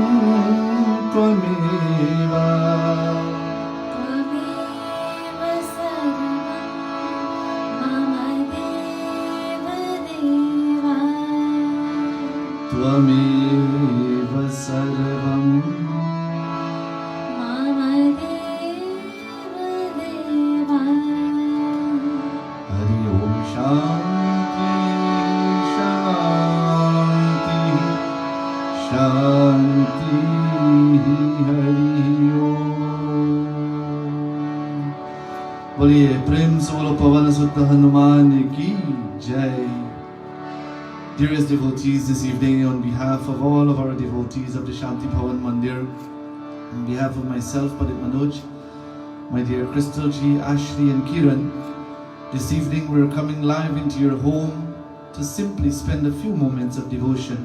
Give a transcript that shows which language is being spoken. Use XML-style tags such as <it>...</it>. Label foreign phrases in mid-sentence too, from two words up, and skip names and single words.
<sa>त्वमेव त्वमेव सर्वं मम देव देव. हरि ओम् शान्ति शान्ति शान्ति हरि ओम्.</sa> <hi>बोलिए प्रेम से बोलो पवन सुत हनुमान की जय.</hi> <en>Dearest devotees, this evening on behalf of all of our devotees of the Shanti Bhavan Mandir, on behalf of myself, Pandit Manoj, my dear Crystal G, Ashley and Kiran. This evening we're coming live into your home to simply spend a few moments of devotion.</en>